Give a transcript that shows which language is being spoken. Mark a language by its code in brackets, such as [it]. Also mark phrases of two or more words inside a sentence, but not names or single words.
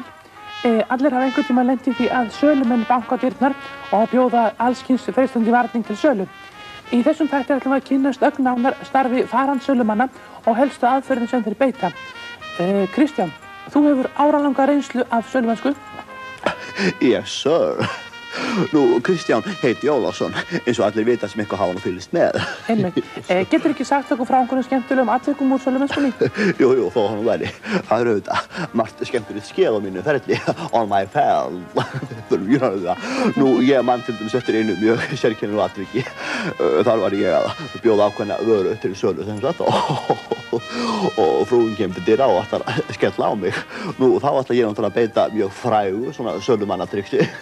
[is] Allir hafa einhvern tímann lent í því að sölumenn banka á dyrnar og bjóða alls kyns freistandi varning til sölu. Í þessum þætti ætlum við að kynnast ögn nánar starfi farandssölumanna og helstu aðferðum sem þeir beita. Kristján, þú hefur áralanga reynslu af sölumennsku? [en] Yes, sir. [is] Nú, Kristján heiti Ólafsson, eins og allir vita sem eitthvað hafa nú fylgst með. Einmitt. Getur ekki sagt okkur frá einhverjum skemmtilegum atvikum úr sölumennskunni? Jú, þó hann væri. Það auðvitað margt skemmtilegt skeð á mínu ferli. [en] On my pal. [is] Nú, ég man til dæmis eftir einu mjög sérkennilegu atviki. Þar var ég að bjóða ákveðna vöru til sölu sem sagt og frúin kemur til dyra og ætlar að skella á mig. Nú, þá ætla ég náttúrulega að beita mjög frægu svona sölumannatriksi.